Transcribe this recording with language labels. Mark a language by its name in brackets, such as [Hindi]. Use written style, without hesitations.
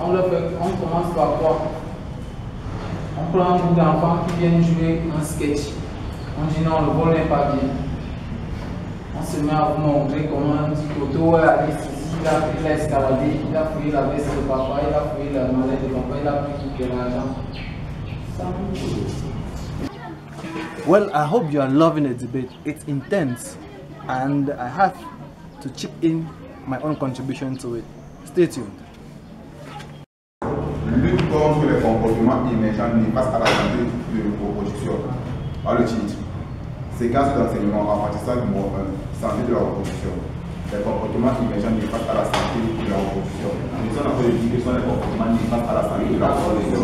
[French] On commence par quoi? On prend un groupe d'enfants qui viennent jouer un sketch. On dit non, le vol n'est pas bien. On se met à vous montrer comment un petit poteau a il a escaladé, il a fouillé la veste de papa, il a fouillé la mallette de papa, il a pris tout l'argent. [English] Well, I hope you are loving the debate. It's intense and I have to chip in my own contribution to it. Stay tuned. [French] Lutte contre les comportements émergents néfastes à la santé de reproduction. Par le titre. Séquence d'enseignement apprentissage numéro 1. Santé de la reproduction. Les comportements émergents néfastes à la santé de la reproduction. Nous sommes en train de dire que ce sont les comportements néfastes à la santé de la reproduction.